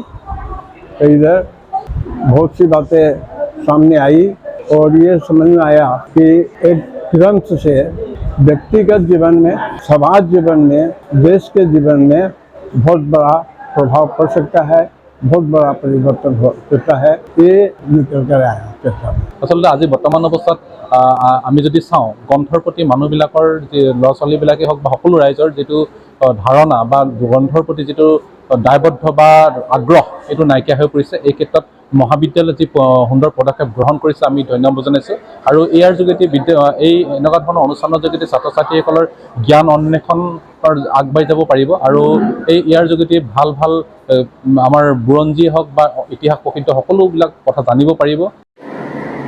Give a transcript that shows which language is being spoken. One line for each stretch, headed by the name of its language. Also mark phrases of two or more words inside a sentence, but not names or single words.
Hindi: इधर बहुत सी बातें सामने आई और ये समझ में आया कि एक ग्रंथ से व्यक्तिगत जीवन में, समाज जीवन में, देश के जीवन में बहुत बड़ा प्रभाव पड़ सकता है, बहुत बड़ा परिवर्तन हो सकता है। ये निकल कर आया चर्चा।
Assamese: আচলতে আজ বৰ্তমান অৱস্থাত আমি যদি চাওঁ গ্ৰন্থৰ প্ৰতি মানুহবিলাকৰ যে ল'ৰা ছোৱালীবিলাকে হওক বা সকলো ৰাইজৰ যিটো ধাৰণা বা গ্ৰন্থৰ প্ৰতি যিটো দায়বদ্ধ বা আগ্ৰহ এইটো নাইকিয়া হৈ পৰিছে। এই ক্ষেত্ৰত মহাবিদ্যালয়ে যি সুন্দৰ পদক্ষেপ গ্ৰহণ কৰিছে আমি ধন্যবাদ জনাইছোঁ আৰু ইয়াৰ যোগেদি এই এনেকুৱা ধৰণৰ অনুষ্ঠানৰ যোগেদি ছাত্ৰ ছাত্ৰীসকলৰ জ্ঞান অন্বেষণৰ আগবাঢ়ি যাব পাৰিব আৰু ইয়াৰ যোগেদি ভাল ভাল আমাৰ বুৰঞ্জী হওক বা ইতিহাস প্ৰসিদ্ধ সকলোবিলাক কথা জানিব পাৰিব।